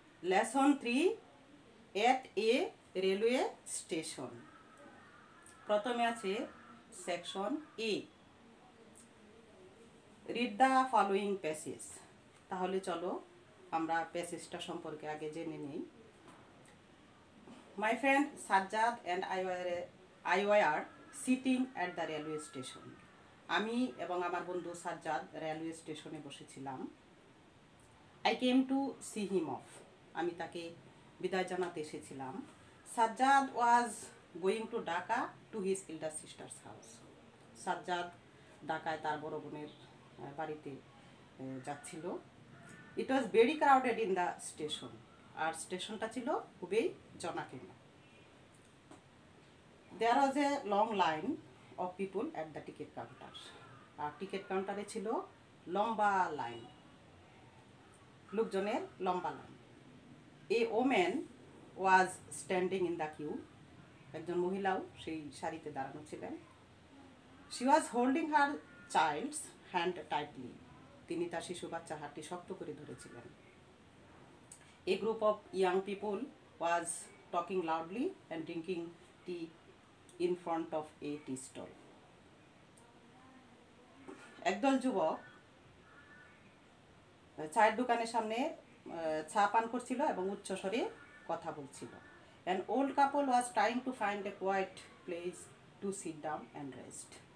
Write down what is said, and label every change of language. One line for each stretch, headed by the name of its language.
English: Lesson 3 at a railway station.
Bangla: প্রথমে আছে
English: Section A, read the following passage.
Bangla: তাহলে চলো আমরা প্যাসেজটা সম্পর্কে আগে জেনে নিই।
English: My friend Sajjad and I were sitting at the railway station.
Bangla: আমি এবং আমার বন্ধু সাজ্জাদ রেলওয়ে স্টেশনে বসেছিলাম।
English: I came to see him off.
Bangla: আমি তাকে বিদায় জানাতে এসেছিলাম।
English: Sajjad was going to Dhaka to his elder sister's house.
Bangla: Sajjad ঢাকায় তার বড় বোনের বাড়িতে যাচ্ছিল।
English: It was very crowded in the station.
Bangla: আর স্টেশনটা ছিল খুবই জনাকীর্ণ।
English: There was a long line of people at the ticket counter.
Bangla: আর ticket কাউন্টারে ছিল লম্বা লাইন, লোকজনের লম্বা line.
English: A woman was standing in the queue.
Bangla: একজন মহিলাও সেই সারিতে দাঁড়ানো ছিলেন।
English: She was holding her child's hand tightly.
Bangla: তিনি তার শিশু বাচ্চার হাতটি শক্ত করে ধরেছিলেন।
English: A group of young people was talking loudly and drinking tea in front of a tea stall.
Bangla: একদল যুবক চায়ের দোকানের সামনে চা পান করছিল এবং উচ্চস্বরে কথা বলছিল।
English: An old couple was trying to find a quiet place to sit down and rest.